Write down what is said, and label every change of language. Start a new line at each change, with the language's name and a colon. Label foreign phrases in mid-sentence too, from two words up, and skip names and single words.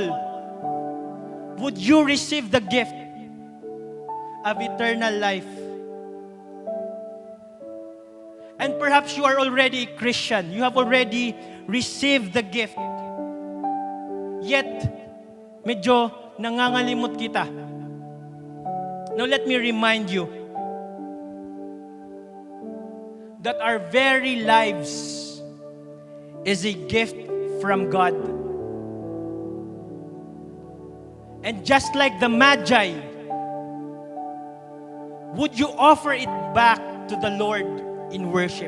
English: Would you receive the gift of eternal life? And perhaps you are already a Christian. You have already received the gift. Yet,
Filipino: medyo nangangalimot kita.
English: Now let me remind you that our very lives is a gift from God. And just like the Magi, would you offer it back to the Lord in worship?